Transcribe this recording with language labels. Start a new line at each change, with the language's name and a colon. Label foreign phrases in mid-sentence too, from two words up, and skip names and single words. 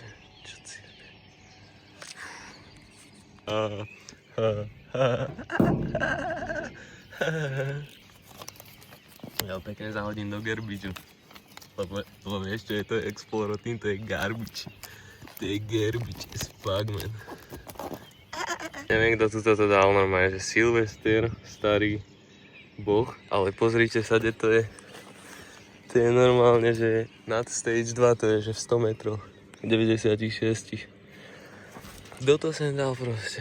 Slovak: Čo si jebe. Ja pekne zahodím do garbidžu. Lebo vieš čo je to Explorer-Team, to je garbage. To je
English: garbage as fuck, man.
Slovak: Neviem kto tu toto dal normálne, že Sylvester, starý boh, ale pozrite sa, kde to je. To je normálne, že nad stage 2 to je, že v 100 metroch, 96. Kto to sem dal proste?